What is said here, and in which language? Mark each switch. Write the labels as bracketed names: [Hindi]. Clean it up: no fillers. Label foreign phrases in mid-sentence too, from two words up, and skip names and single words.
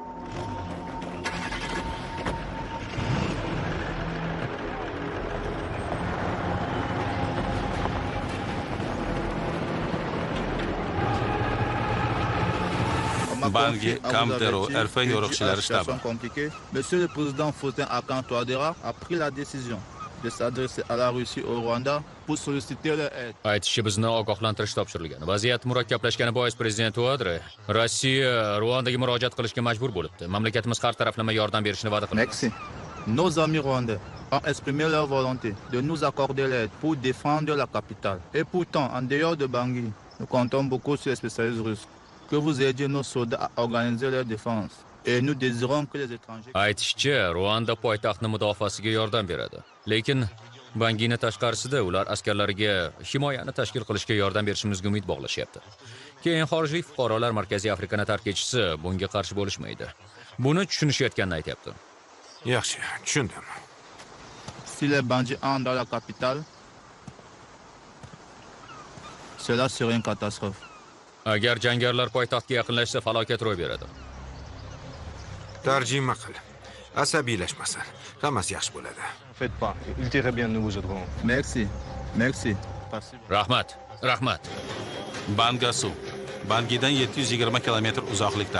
[Uzbek] Bangi Kamtero RF yo'riqchilari shtabi. [French] Monsieur le président Faustin Arkanj Touadera a pris la décision de s'adresser à la Russie et au Rwanda pour solliciter leur aide. [Uzbek] Aytishi bizni ogohlantirish topshirilgan. Vaziyat murakkablashgani bois prezident Touadera Rossiya Rwandaga murojaat qilishga majbur bo'libdi. Mamlakatimiz har taraflama yordam berishini va'da qildi. [French] Merci. Nos amis rwandais ont exprimé leur volonté de nous accorder l'aide pour défendre la capitale. Et pourtant, en dehors de Bangui, nous comptons beaucoup sur les spécialistes russes. Que vous aidiez nos soldats à organiser leur défense. Et nous désirons que les étrangers... [Uzbek] Aytishicha, Rwanda poytaxtni mudofaasiga yordam beradi. Lekin Bangini tashqarisida ular askarlariga himoyani tashkil qilishga yordam berishimizga umid bog'lashyapti. Keyin xorijlik fuqarolar Markaziy Afrikani tark etishsa, bunga qarshi bo'lishmaydi. Buni tushunishayotganini aytyapti. Yaxshi, tushundim. [French] Si les bandits entrent dans la capitale, cela serait une catastrophe. [Uzbek] Agar jangarilar poytaxtga yaqinlashsa, falokat ro'y beradi. Tarjima qil. Asabiylashmasin. Hammasi yaxshi bo'ladi. [French] Faites pas. Il irait bien, nous vous aiderons. Merci. Merci. [Uzbek] Rahmat. Rahmat. Bangasu. Bangidan 720 kilometr uzoqlikda.